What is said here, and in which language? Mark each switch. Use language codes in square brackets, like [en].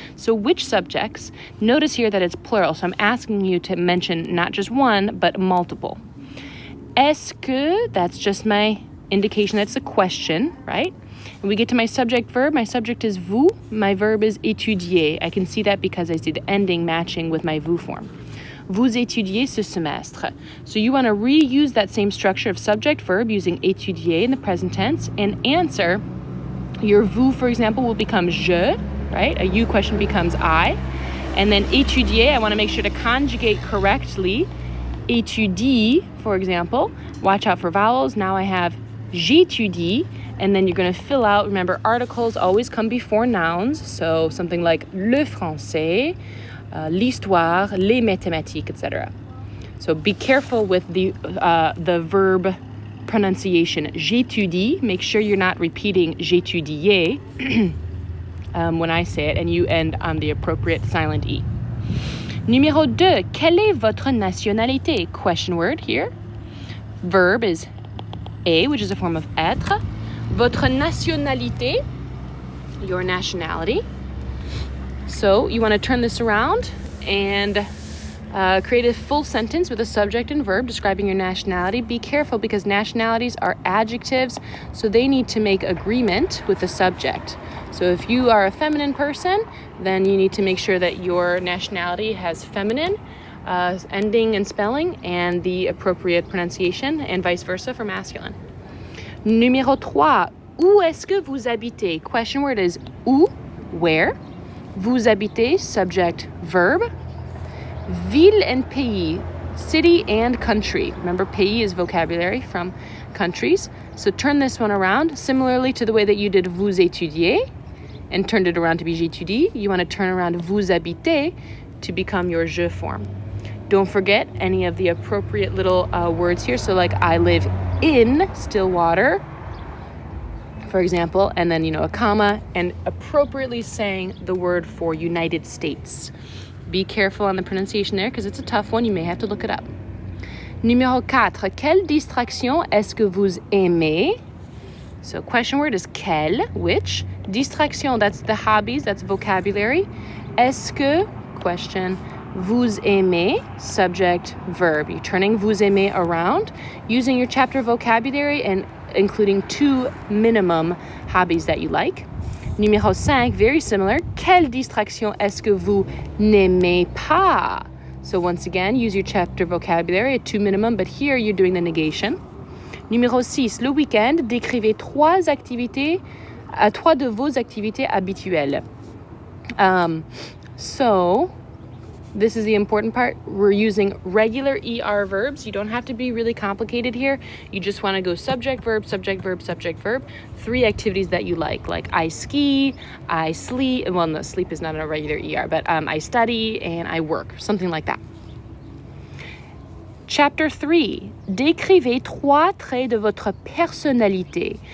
[en] So which subjects? Notice here that it's plural. So I'm asking you to mention not just one, but multiple. [fr] Est-ce que, [en] that's just my indication that's a question, right? And we get to my subject verb. My subject is vous. My verb is étudier. I can see that because I see the ending matching with my vous form. [fr] Vous étudiez ce semestre. [en] So you want to reuse that same structure of subject-verb using étudier in the present tense and answer. Your vous, for example, will become je, right? A you question becomes I. And then étudier, I want to make sure to conjugate correctly. Étudie, for example, watch out for vowels. Now I have j'étudie, and then you're going to fill out, remember, articles always come before nouns. So something like [fr] le français, l'histoire, les mathématiques, [en] etc. So be careful with the verb pronunciation. J'étudie, make sure you're not repeating j'étudiais when I say it, and you end on the appropriate silent E. [fr] Numéro 2, quelle est votre nationalité? [en] Question word here. Verb is est, which is a form of être. [fr] Votre nationalité, [en] your nationality. So you want to turn this around and create a full sentence with a subject and verb describing your nationality. Be careful because nationalities are adjectives, so they need to make agreement with the subject. So if you are a feminine person, then you need to make sure that your nationality has feminine ending and spelling and the appropriate pronunciation, and vice versa for masculine. [fr] Numéro 3, où est-ce que vous habitez? [en] Question word is où, where. [fr] Vous habitez, [en] subject, verb. Ville and pays, city and country. Remember, pays is vocabulary from countries. So turn this one around, similarly to the way that you did [fr] vous étudiez, [en] and turned it around to be [fr] j'étudie. [en] You want to turn around [fr] vous habitez [en] to become your je form. Don't forget any of the appropriate little words here. So like I live in Stillwater, for example, and then, a comma, and appropriately saying the word for United States. Be careful on the pronunciation there because it's a tough one. You may have to look it up. [fr] Numéro 4. Quelle distraction est-ce que vous aimez? [en] So question word is quelle, which. Distraction, that's the hobbies, that's vocabulary. [fr] Est-ce que, [en] question, [fr] vous aimez, [en] subject, verb. You're turning [fr] vous aimez [en] around, using your chapter vocabulary and including 2 minimum hobbies that you like. [fr] Numéro 5, [en] very similar. [fr] Quelle distraction est-ce que vous n'aimez pas? [en] So once again, use your chapter vocabulary at 2 minimum, but here you're doing the negation. [fr] Numéro 6, le week-end, décrivez 3 de vos activités habituelles. [en] So this is the important part. We're using regular ER verbs. You don't have to be really complicated here. You just want to go subject, verb, subject, verb, subject, verb. 3 activities that you like I ski, I sleep. Well, no, sleep is not a regular ER, but I study and I work, something like that. Chapter 3, [fr] décrivez 3 traits de votre personnalité.